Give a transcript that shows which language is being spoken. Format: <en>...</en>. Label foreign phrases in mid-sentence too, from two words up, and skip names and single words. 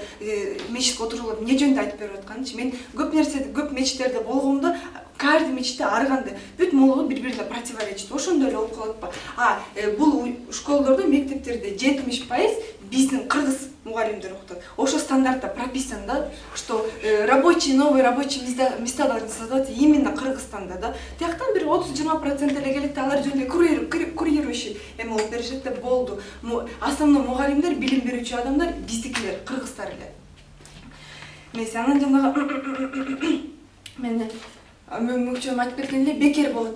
<ky>Мечитке отурулуп эмне жөнүндө айтып берип атканын. Мен көп нерседе, көп мечиттерде болгондо, каждый мечитте ар кандай бүт молдо бири-бирине противоречит. Ошондой эле болуп калат ба? Бул школдордо, мектептерде 70% биздин кыргыз мугалимдер окутат. Ошо стандартта</ky> <ru>прописан да, что новые рабочие места должны создаваться именно Кыргызстанда да.</ru> <ky>Тияктан бир 30-20% эле келет да, алар жөнүндө курирующий болуп беришет деп болду. Основной мугалимдер, билим берүүчү адамдар биздикилер, кыргыздар эле. Анан жанагы мен мүчөм айтып кеткендей бекер болот.</ky>